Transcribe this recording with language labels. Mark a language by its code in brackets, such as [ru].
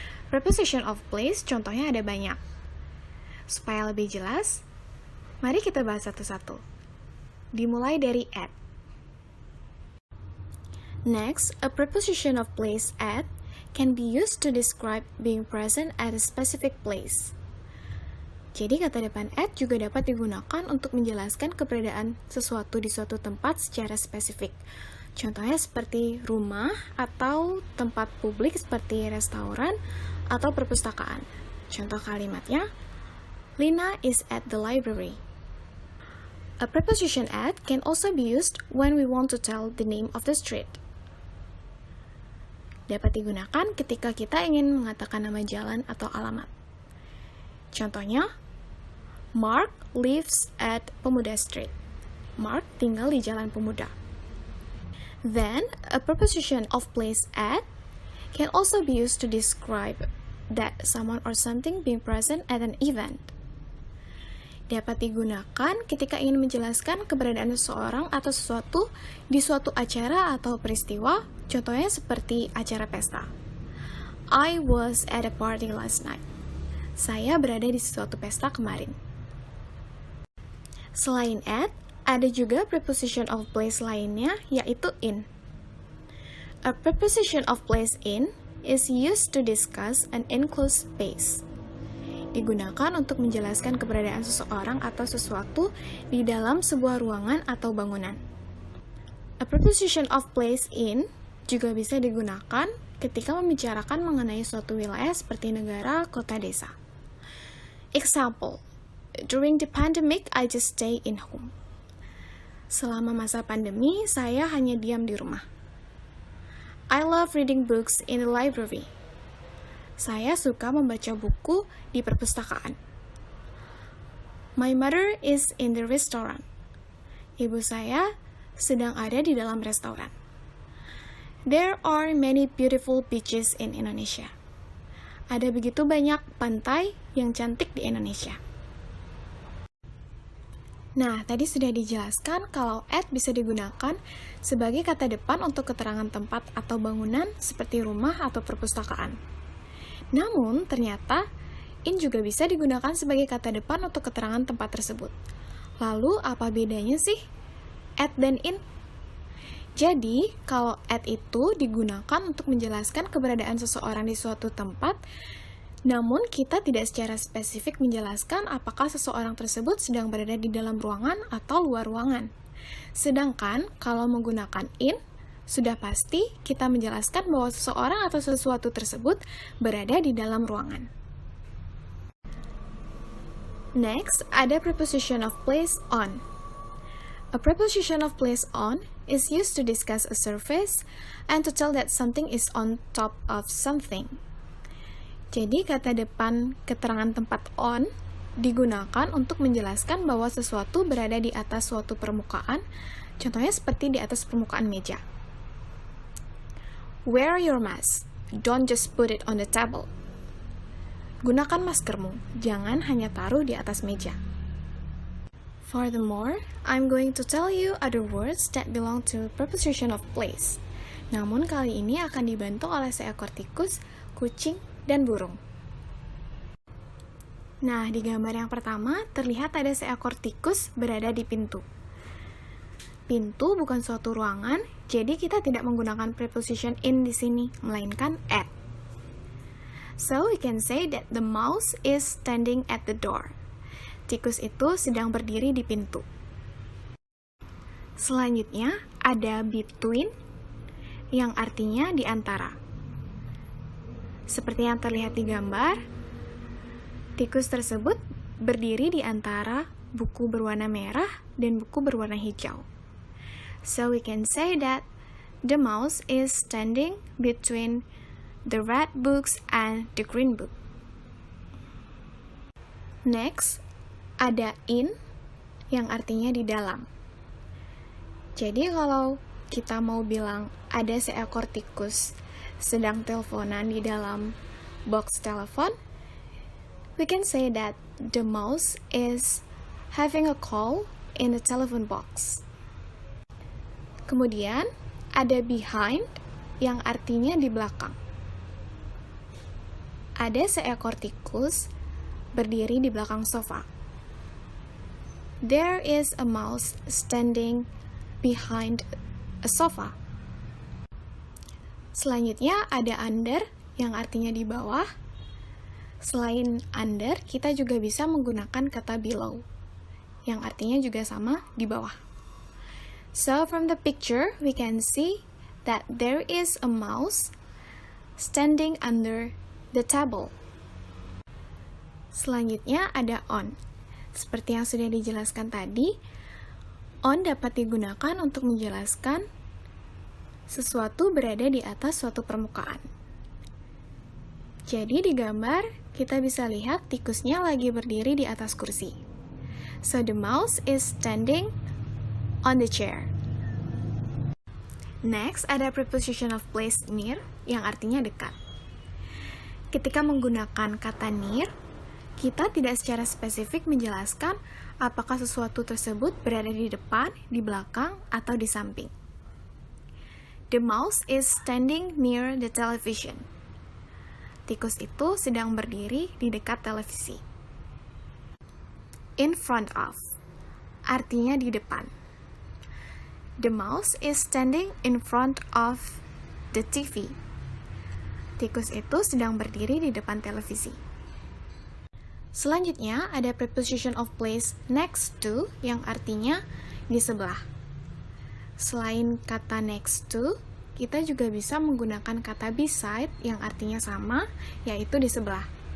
[id] Preposition of place contohnya ada banyak. Supaya lebih jelas, mari kita bahas satu-satu. Dimulai dari at. [en] Next, a preposition of place at can be used to describe being present at a specific place. [id] Jadi kata depan at juga dapat digunakan untuk menjelaskan keberadaan sesuatu di suatu tempat secara spesifik. Contohnya seperti rumah atau tempat publik seperti restoran atau perpustakaan. Contoh kalimatnya, [en] Lina is at the library. A preposition at can also be used when we want to tell the name of the street. [id] Dapat digunakan ketika kita ingin mengatakan nama jalan atau alamat. Contohnya, [en] Mark lives at Pemuda Street. [id] Mark tinggal di Jalan Pemuda. [en] Then, a preposition of place at can also be used to describe that someone or something being present at an event. [id] Dapat digunakan ketika ingin menjelaskan keberadaan seseorang atau sesuatu di suatu acara atau peristiwa, contohnya seperti acara pesta. [en] I was at a party last night. [id] Saya berada di suatu pesta kemarin. Selain at, ada juga preposition of place lainnya, yaitu in. [en] A preposition of place in is used to discuss an enclosed space. [id] Digunakan untuk menjelaskan keberadaan seseorang atau sesuatu di dalam sebuah ruangan atau bangunan. A preposition of place in juga bisa digunakan ketika membicarakan mengenai suatu wilayah seperti negara, kota, desa. [en] Example, during the pandemic, I just stay in home. [id] Selama masa pandemi, saya hanya diam di rumah. [en] I love reading books in the library. [id] Saya suka membaca buku di perpustakaan. [en] My mother is in the restaurant. [id] Ibu saya sedang ada di dalam restoran. [en] There are many beautiful beaches in Indonesia. [id] Ada begitu banyak pantai yang cantik di Indonesia. Nah, tadi sudah dijelaskan kalau at bisa digunakan sebagai kata depan untuk keterangan tempat atau bangunan seperti rumah atau perpustakaan. Namun, ternyata in juga bisa digunakan sebagai kata depan untuk keterangan tempat tersebut. Lalu, apa bedanya sih at dan in? Jadi, kalau at itu digunakan untuk menjelaskan keberadaan seseorang di suatu tempat, namun kita tidak secara spesifik menjelaskan apakah seseorang tersebut sedang berada di dalam ruangan atau luar ruangan. Sedangkan, kalau menggunakan in, sudah pasti kita menjelaskan bahwa seseorang atau sesuatu tersebut berada di dalam ruangan. Next, ada preposition of place on. [en] A preposition of place on is used to discuss a surface and to tell that something is on top of something. [id] Jadi, kata depan keterangan tempat on digunakan untuk menjelaskan bahwa sesuatu berada di atas suatu permukaan, contohnya seperti di atas permukaan meja. [en] Wear your mask. Don't just put it on the table. [id] Gunakan maskermu, jangan hanya taruh di atas meja. [en] Furthermore, I'm going to tell you other words that belong to preposition of place. [id] Namun kali ini akan dibantu oleh seekor tikus, kucing, dan burung. Nah, di gambar yang pertama terlihat ada seekor tikus berada di pintu. Pintu bukan suatu ruangan, jadi kita tidak menggunakan preposition in di sini, melainkan at. [en] So, we can say that the mouse is standing at the door. [id] Tikus itu sedang berdiri di pintu. Selanjutnya, ada between, yang artinya di antara. Seperti yang terlihat di gambar, tikus tersebut berdiri di antara buku berwarna merah dan buku berwarna hijau. [en] So we can say that the mouse is standing between the red books and the green book. [id] Next, ada in yang artinya di dalam. Jadi kalau kita mau bilang ada seekor tikus sedang teleponan di dalam box telepon, [en] we can say that the mouse is having a call in the telephone box. [id] Kemudian, ada behind yang artinya di belakang. Ada seekor tikus berdiri di belakang sofa. [en] There is a mouse standing behind a sofa. [id] Selanjutnya ada under yang artinya di bawah. Selain under, kita juga bisa menggunakan kata below yang artinya juga sama di bawah. [en] So from the picture we can see that there is a mouse standing under the table. [id] Selanjutnya ada on. Seperti yang sudah dijelaskan tadi, on dapat digunakan untuk menjelaskan sesuatu berada di atas suatu permukaan. Jadi di gambar, kita bisa lihat tikusnya lagi berdiri di atas kursi. [en] So the mouse is standing on the chair. [id] Next, ada preposition of place near yang artinya dekat. Ketika menggunakan kata near, kita tidak secara spesifik menjelaskan apakah sesuatu tersebut berada di depan, di belakang, atau di samping. [en] The mouse is standing near the television. [id] Tikus itu sedang berdiri di dekat televisi. In front of, artinya di depan. [en] The mouse is standing in front of the TV. [id] Tikus itu sedang berdiri di depan televisi. Selanjutnya, ada preposition of place next to yang artinya di sebelah. Selain kata next to, kita juga bisa menggunakan kata beside yang artinya sama, yaitu di sebelah.